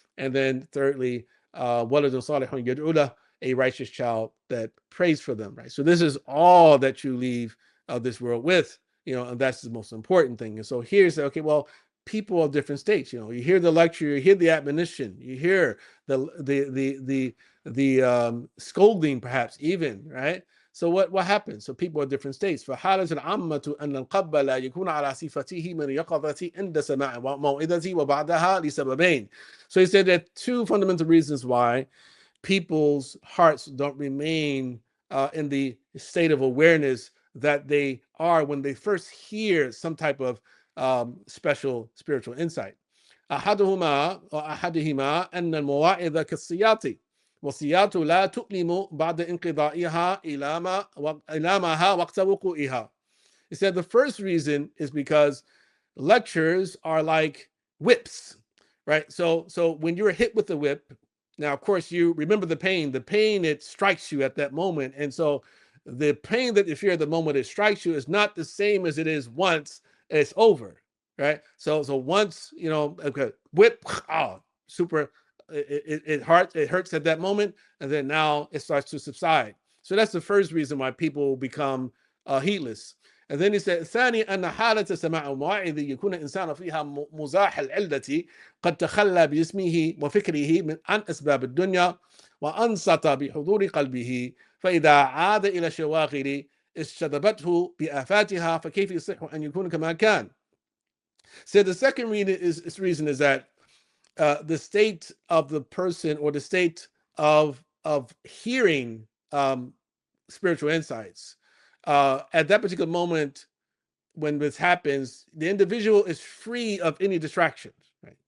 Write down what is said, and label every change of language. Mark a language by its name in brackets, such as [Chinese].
[English] And then thirdly, [Arabic] waladun salihun yad'u lah, [English] a righteous child that prays for them, right? So this is all that you leave this world with, and that's the most important thing. And so here's, okay, well, people of different states, you hear the lecture, you hear the admonition, you hear the scolding, perhaps even, right? So what happens? So people are different states. [Arabic] فحالة العامة أن القلب لا يكون على صفته من يقظة عند سماع موعظة وبعدها لسببين. [English] So he said that two fundamental reasons why people's hearts don't remain in the state of awareness that they are when they first hear some type of special spiritual insight. [Arabic] أحدهما أن المواعظ كالسياط والسياط لا تؤلم بعد انقضائها إلامها وقت وقوعها. [English] He said the first reason is because lectures are like whips, right? So when you're hit with the whip, now of course you remember the pain it strikes you at that moment, and so the pain that you feel at the moment it strikes you is not the same as it is once it's over, right? So once okay, whip, oh, super, it hurts at that moment, and then now it starts to subside. So that's the first reason why people become heedless. And then he said [Arabic] ثاني أن حالة سماع المواعظ يكون الإنسان فيها مزاح العلة قد تخلى بجسمه وفكره عن أسباب الدنيا وأنصت بحضور قلبه فإذا عاد إلى الشواغل استجذبته بآفاتها فكيف يصح أن يكون كما كان. [English] So the second reason is that the state of the person, or the state of hearing spiritual insights, at that particular moment when this happens, the individual is free of any distractions, right?